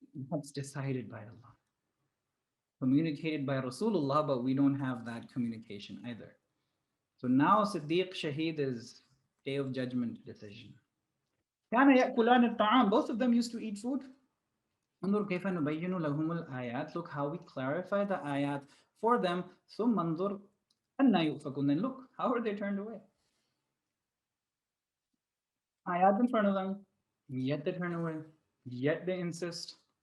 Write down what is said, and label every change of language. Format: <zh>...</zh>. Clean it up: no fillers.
<en>That's decided by Allah. Communicated by Rasulullah, but we don't have that communication either. So now Siddiq Shaheed is Day of Judgment decision.</en> <ar>كان يأكلان الطعام.</ar> <en>Both of them used to eat food.</en> <ar>انظر كيف نبين لهم الآيات.</ar> <en>Look how we clarify the ayat for them.</en> <ar>ثم انظر أن يؤفكون.</ar> <en>Then look, how are they turned away? Ayat in front of them, yet they turn away, yet they insist.</en>